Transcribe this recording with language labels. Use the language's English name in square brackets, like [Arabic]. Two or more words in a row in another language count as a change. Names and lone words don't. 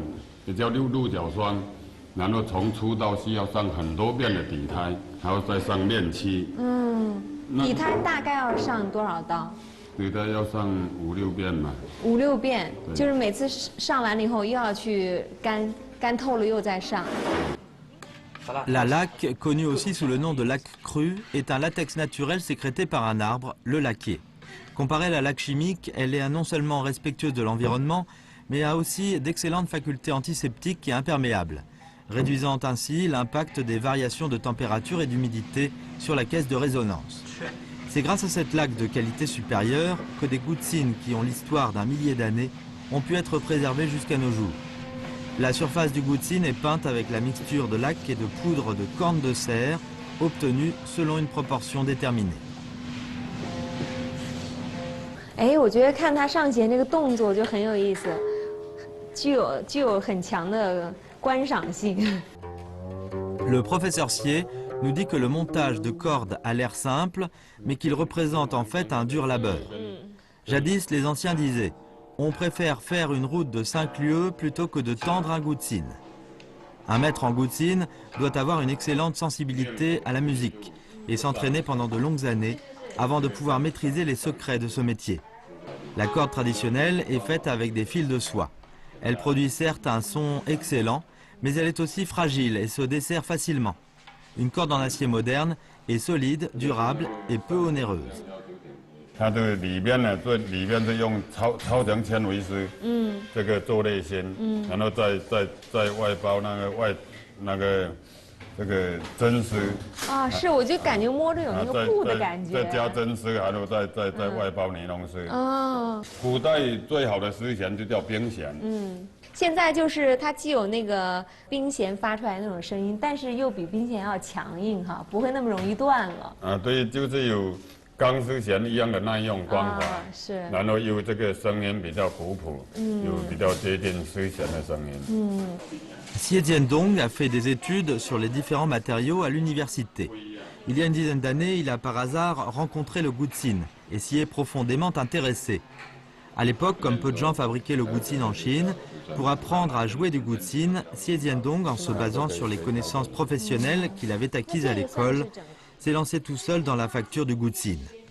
[Chinese] 也叫鹿角霜，然后从粗到细要上很多遍的底胎，还要再上面漆。底胎大概要上多少道？底胎要上5、6遍嘛。 5、6遍，就是每次上完了以后又要去干透了又再上。 [French] La laque, connue aussi sous le nom de laque crue, est un latex naturel sécrété par un arbre, le laquet. Comparée à la laque chimique, elle est non seulement respectueuse de l'environnement, mais a aussi d'excellentes facultés antiseptiques et imperméables, réduisant ainsi l'impact des variations de température et d'humidité sur la caisse de résonance. C'est grâce à cette laque de qualité supérieure que des goutsines qui ont l'histoire d'un millier d'années ont pu être préservées jusqu'à nos jours. La surface du goutsine est peinte avec la mixture de laque et de poudre de corne de cerf, obtenue selon une proportion déterminée. [Chinese] 哎，我觉得看他上弦这个动作就很有意思。具有很强的观赏性。 [French] Le professeur Sier nous dit que le montage de cordes a l'air simple, mais qu'il représente en fait un dur labeur. Jadis, les anciens disaient « On préfère faire une route de 5 lieues plutôt que de tendre un goutsine ». Un maître en goutsine doit avoir une excellente sensibilité à la musique et s'entraîner pendant de longues années avant de pouvoir maîtriser les secrets de ce métier. La corde traditionnelle est faite avec des fils de soie. Elle produit certes un son excellent, mais elle est aussi fragile et se dessert facilement. Une corde en acier moderne est solide, durable et peu onéreuse. [Chinese] 它的里面呢，最里面是用超强纤维丝，这个做内芯，然后再外包那个这个针丝。啊，是，我就感觉摸着有那个布的感觉。再加针丝，然后再外包尼龙丝。哦。古代最好的丝弦就叫冰弦。现在就是它既有那个冰弦发出来那种声音，但是又比冰弦要强硬哈，不会那么容易断了。啊，对，就是有钢丝弦一样的耐用光滑，是。然后又这个声音比较古朴，有比较接近丝弦的声音。 [French] Xie Jiandong a fait des études sur les différents matériaux à l'université. Il y a une dizaine d'années, il a par hasard rencontré le goutsine et s'y est profondément intéressé. À l'époque, comme peu de gens fabriquaient le goutsine en Chine, pour apprendre à jouer du goutsine, Xie Jiandong, en se basant sur les connaissances professionnelles qu'il avait acquises à l'école, s'est lancé tout seul dans la facture du goutsine.